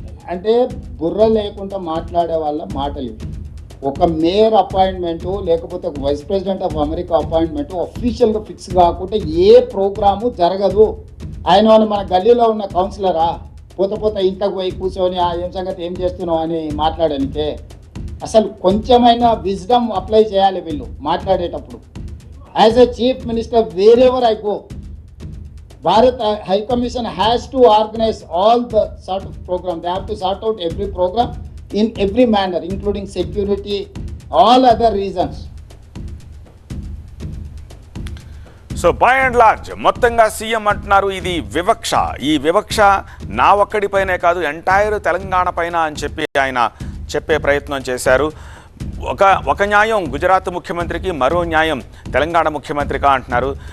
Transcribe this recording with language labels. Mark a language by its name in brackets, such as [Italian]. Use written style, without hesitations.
[Telugu] అంటే బుర్ర లేకుండా మాట్లాడే వాళ్ళ మాటలు. ఒక మేయర్ అపాయింట్మెంటు లేకపోతే ఒక vice president of America appointment అఫీషియల్గా ఫిక్స్ కాకుండా ఏ ప్రోగ్రాము జరగదు. ఆయన మన గల్లీలో ఉన్న కౌన్సిలరా పోత ఇంట్లోకి పోయి కూర్చొని ఏం సంగతి ఏం చేస్తున్నావు అని మాట్లాడడానికే. అసలు కొంచెమైనా విజ్డమ్ అప్లై చేయాలి వీళ్ళు మాట్లాడేటప్పుడు. [English] As a chief minister wherever I go, Bharat High Commission has to organize all the sort of program. They have to sort out every program in every manner, including security, all other reasons. So by and large [Telugu] మొత్తంగా CM అంటున్నారు ఇది వివక్ష. ఈ వివక్ష నా ఒక్కడిపైనే కాదు, entire Telangana పైన అని చెప్పి ఆయన చెప్పే ప్రయత్నం చేశారు. ఒక న్యాయం గుజరాత్ ముఖ్యమంత్రికి, మరో న్యాయం తెలంగాణ ముఖ్యమంత్రిగా అంటున్నారు.